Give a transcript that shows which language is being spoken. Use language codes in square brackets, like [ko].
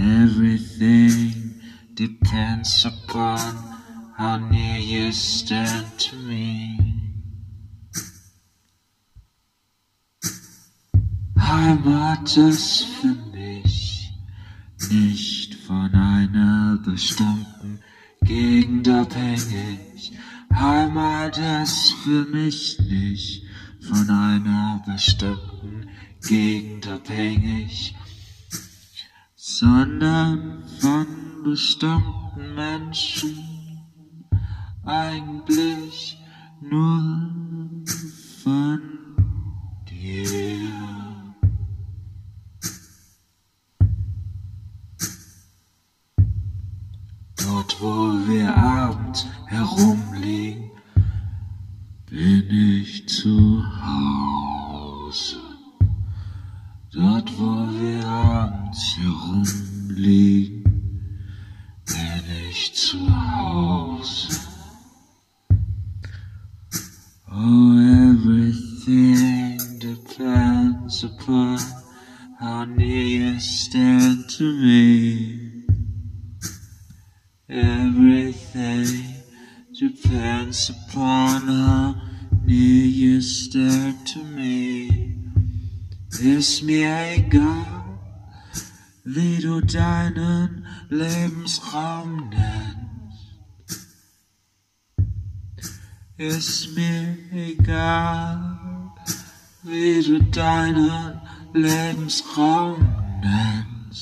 [en] Everything depends upon how near you stand to me. [de] Heim hat es für mich nicht von einer bestimmten Gegend abhängig. Heim hat es für mich nicht von einer bestimmten Gegend abhängig, sondern von bestimmten Menschen, eigentlich nur von dir. Dort, wo wir abends herumliegen, bin ich zu Hause. Dort, wo wir abends herumliegen, bin ich zu Hause. [en] Oh, everything depends upon how near you stand to me. Everything depends upon how near you stand to me. [de] Ist mir egal, wie du deinen Lebensraum nennst. Ist mir egal, wie du deinen Lebensraum nennst.